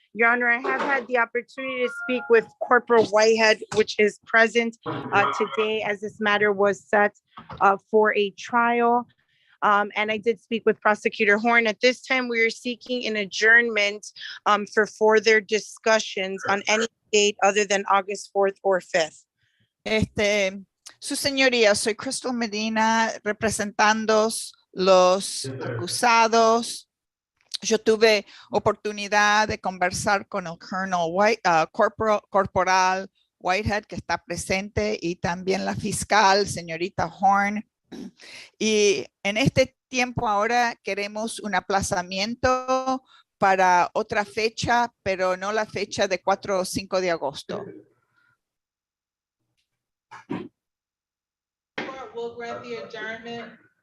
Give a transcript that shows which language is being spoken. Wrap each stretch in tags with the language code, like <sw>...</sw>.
<en>Your Honor, I have had the opportunity to speak with Corporal Whitehead, which is present today as this matter was set for a trial. And I did speak with Prosecutor Horn. At this time, we are seeking an adjournment for further discussions on any date other than August 4th or 5th.</en> <es>Su señoría, soy Crystal Medina, representando los acusados. Yo tuve oportunidad de conversar con el Corporal Whitehead, que está presente, y también la fiscal, señorita Horn. Y en este tiempo ahora queremos un aplazamiento para otra fecha, pero no la fecha de 4 o 5 de agosto.</es> <en>We'll grant the adjournment.</en>